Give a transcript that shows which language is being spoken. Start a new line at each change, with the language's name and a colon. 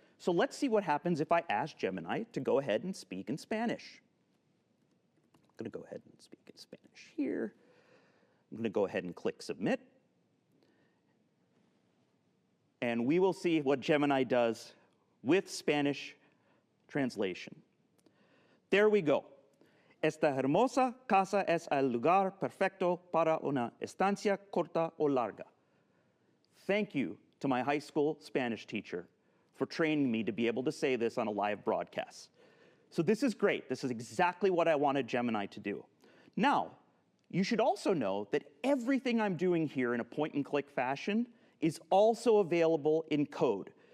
English: So let's see what happens if I ask Gemini to go ahead and speak in Spanish. I'm going to go ahead and speak in Spanish here. I'm going to go ahead and click Submit. And we will see what Gemini does with Spanish translation. There we go.
Spanish: Esta hermosa casa es el lugar perfecto para una estancia corta o larga.
English: Thank you to my high school Spanish teacher for training me to be able to say this on a live broadcast. So this is great. This is exactly what I wanted Gemini to do. Now, you should also know that everything I'm doing here in a point-and-click fashion is also available in code.